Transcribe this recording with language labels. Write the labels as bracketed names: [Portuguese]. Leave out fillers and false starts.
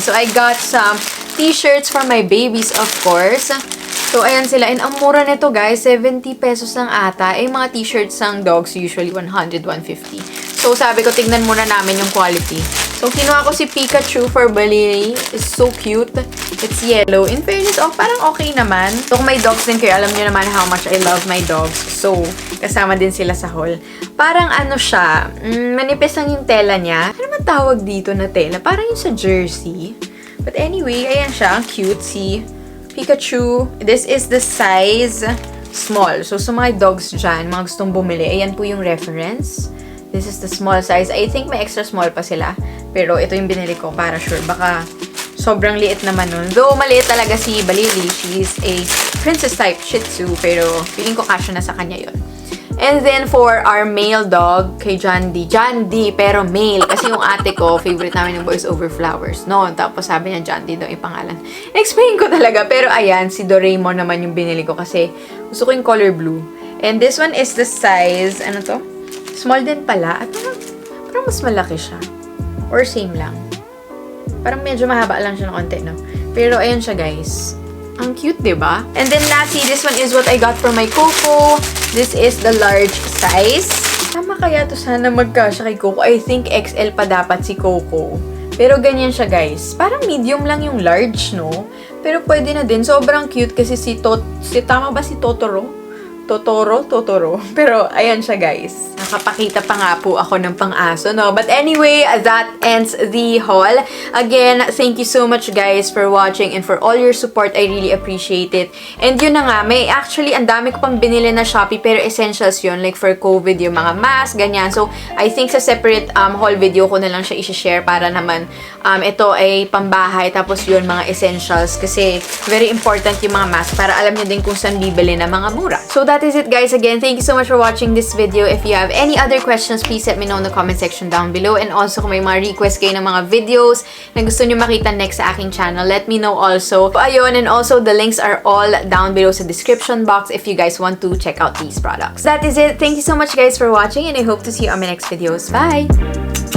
[English] So, I got some t-shirts for my babies, of course. [Filipino] So, ayan sila. And ang mura nito, guys, 70 pesos lang ata. Eh, mga t-shirts ng dogs, usually 100, 150. So, sabi ko, tignan muna namin yung quality. So, kinuha ko si Pikachu for Balili. [English] It's so cute. It's yellow. [Filipino] In fairness, parang okay naman. So, kung may dogs din kayo, alam nyo naman [English] how much I love my dogs. [Filipino] So, kasama din sila sa haul. Parang ano siya, manipis lang yung tela niya. Ano naman tawag dito na tela? Parang yung sa jersey. [English] But anyway, [Filipino] ayan siya. Ang cute. [English] Si Pikachu. This is the size small. [Filipino] So, sa mga dogs dyan, mga gustong bumili, ayan po yung reference. [English] This is the small size. I think [Filipino] may extra small pa sila. Pero ito yung binili ko para sure. Baka sobrang liit naman nun. Though maliit talaga si Balili. [English] She's a princess type Shih Tzu. [Filipino] Pero feeling ko kasya na sa kanya yun. [English] And then for our male dog, [Filipino] kay John D. John D, pero male. Kasi yung ate ko, favorite namin yung Boys Over Flowers. No, tapos sabi niya John D daw yung pangalan. Explain ko talaga. Pero ayan, si Doraemon naman yung binili ko kasi gusto ko yung color blue. [English] And this one is the size, [Filipino] ano to? Small din pala. At parang mas malaki siya. Or same lang. Parang medyo mahaba lang siya ng konti, no? Pero ayun siya, guys. Ang cute, diba? [English] And then lastly, this one is what I got for my Coco. This is the large size. [Filipino] Tama kaya to sana magkasya kay Coco. [English] I think XL [Filipino] pa dapat si Coco. Pero ganyan siya, guys. Parang medium lang yung large, no? Pero pwede na din. Sobrang cute kasi tama ba si Totoro? Totoro. Pero, ayan siya, guys. Nakapakita pa nga po ako ng pang-aso, no? [English] But anyway, that ends the haul. Again, thank you so much, guys, for watching and for all your support. I really appreciate it. [Filipino] And yun na nga, may actually, ang dami ko pang binili na Shopee, pero essentials yun. Like, for COVID, yung mga mask, ganyan. So, [English] I think [Filipino] sa separate haul video ko na lang siya i-share para naman ito ay pambahay. Tapos yun, mga essentials. Kasi, very important yung mga mask para alam nyo din kung saan bibili na mga mura. [English] So, that is it, guys. Again, thank you so much for watching this video. If you have any other questions, please let me know in the comment section down below. [Filipino] And also, kung may mga request kayo ng mga videos na gusto nyo makita next sa aking channel, [English] let me know also. So, ayun, and also, the links are all down below [Filipino] sa description box [English] if you guys want to check out these products. That is it. Thank you so much, guys, for watching, and I hope to see you on my next videos. Bye!